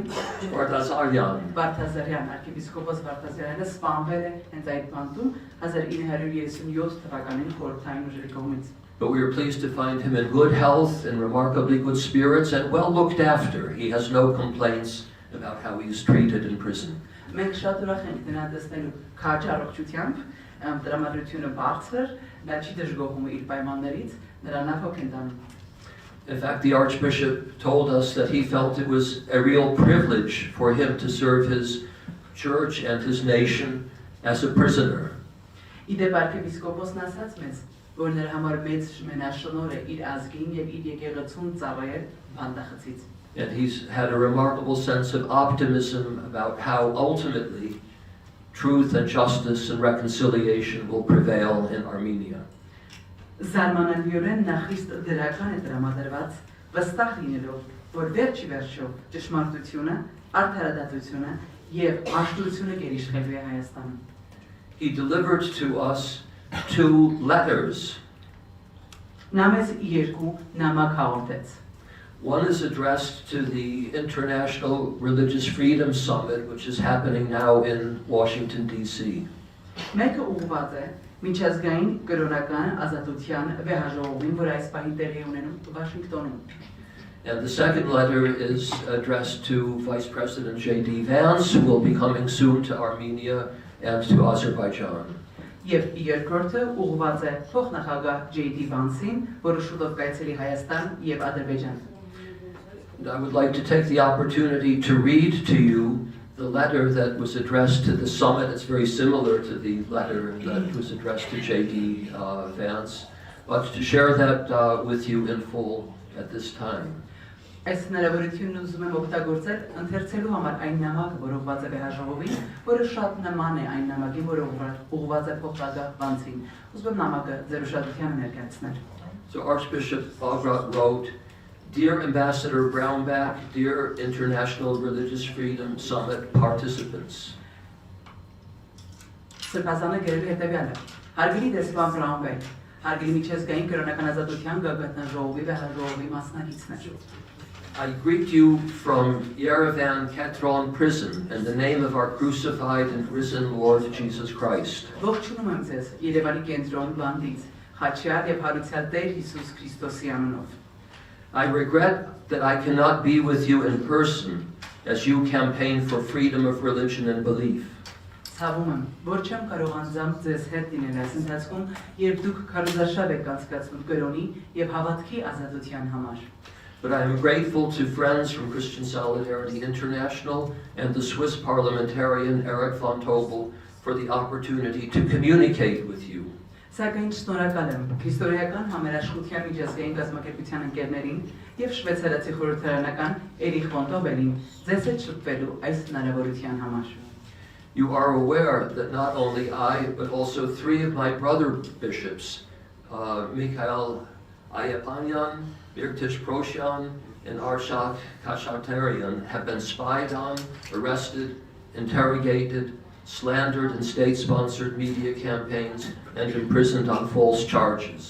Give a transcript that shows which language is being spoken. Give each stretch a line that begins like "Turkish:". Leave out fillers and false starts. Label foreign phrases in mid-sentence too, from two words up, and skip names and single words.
Armenian: Vardazaryan. Վարդազարյան, arczepiskopos Վարդազարյանը սպանվել է հենց այդ բանտում 1937 թվականին խորհրդային ուժերի կողմից։
English: But we are pleased to find him in good health and remarkably good spirits and well looked after. He has no complaints about how he is treated in prison.
Armenian: Մենք շատ ուրախ ենք նրան տեսնելու քաջ առողջությամբ, տրամադրությունը բարձր, նա չի դժգոհում իր պայմաններից, նրան հոգ են տանում։
English: In fact, the Archbishop told us that he felt it was a real privilege for him to serve his church and his nation as a prisoner.
Armenian: Իդեպ arczepiskopոսն ասաց մեզ, որ նրա համար մեծ մենաշնորհ է իր ազգին եւ իր եկեղեցուն ծառայել բանդախցից։
English: And he's had a remarkable sense of optimism about how ultimately truth and justice and reconciliation will prevail in Armenia.
Armenian: Զարմանալիորեն նա խիստ դրական է տրամադրված, վստահ լինելով, որ վերջիվերջո ճշմարտությունը, արդարադատությունը եւ աշտությունը գերիշխելու է Հայաստանում։
English: He delivered to us 2 letters.
Armenian: Նա մեզ երկու նամակ հաղորդեց։
English: One is addressed to the International Religious Freedom Summit, which is happening now in Washington, D.C.
Armenian: Մեկը ուղղված է միջազգային կրոնական ազատության վեհաժողովին, որ այս պահին տեղի ունենում Վաշինգտոնում։
English: And the second letter is addressed to Vice President J.D. Vance, who will be coming soon to Armenia and to Azerbaijan.
Armenian: Եվ երկրորդը ուղղված է փոխնախագահ J.D. Vance-ին, որը շուտով կայցելի Հայաստան եւ Ադրբեջան։
English: And I would like to take the opportunity to read to you the letter that was addressed to the summit. It's very similar to the letter that was addressed to J.D. Vance, but to share that with you in full at this time.
Armenian: Այս հնարավորությունն ուզում եմ օգտագործել ընթերցելու համար այն նամակը, որ ուղղված է վեհաժողովին, որը շատ նման է այն նամակին, որը ուղղված է փոխնախագահ Վանցին։ Ուզում եմ նամակը ձեր ուշադրությանը ներկայացնել։
English: So Archbishop Bagrat wrote, Dear Ambassador Brownback, dear International Religious Freedom Summit participants.
Armenian: Սրբազանը գրել է հետևյալը. Հարգելի դեսպան Brownback, հարգելի միջազգային կրոնական ազատության գագաթնաժողովի վեհաժողովի մասնակիցներ։
English: I greet you from Yerevan Ketron prison in the name of our crucified and risen Lord Jesus Christ.
Armenian: Ողջունում եմ ձեզ Երևանի կենտրոն բանդից, խաչյալ եւ հարուցյալ Տեր Հիսուս Քրիստոսի անունով։
English: I regret that I cannot be with you in person as you campaign for freedom of religion and belief.
Armenian: Ցավում եմ, որ չեմ կարող անձամբ ձեզ հետ լինել այս ընթացքում, երբ դուք քարոզարշավ եք անցկացնում կրոնի եւ հավատքի ազատության համար։
English: But I am grateful to friends from Christian Solidarity International and the Swiss parliamentarian Eric Vontoebel for the opportunity to communicate with you.
Armenian: Սակայն շնորհակալ եմ Քրիստոնեական համերաշխության միջազգային կազմակերպության ընկերներին եւ շվեյցարացի խորհրդարանական Էրիխ Վոնտոբելին ձեզ հետ շփվելու այս հնարավորության համար։
English: You are aware that not only I, but also 3 of my brother bishops, Mikhail Ayapanyan, Birtish Proshan, and Arshak Kashatarian, have been spied on, arrested, interrogated, slandered in state-sponsored media campaigns, and imprisoned on false charges.